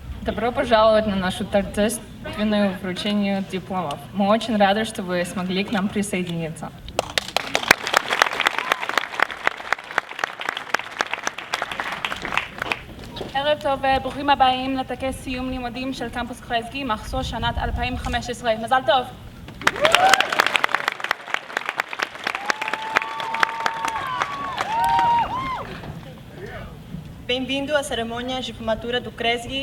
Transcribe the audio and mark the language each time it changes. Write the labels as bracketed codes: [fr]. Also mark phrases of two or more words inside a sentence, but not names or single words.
[ru] Добро пожаловать на нашу торжественную вручение дипломов. Мы очень рады, что вы смогли к нам присоединиться. [he] ערב טוב וברוכים הבאים לטקס סיום לימודים של קמפוס קרזגי, מחזור שנת 2015. מזל טוב. [pt] Bem-vindo à cerimônia de formatura do CRESG.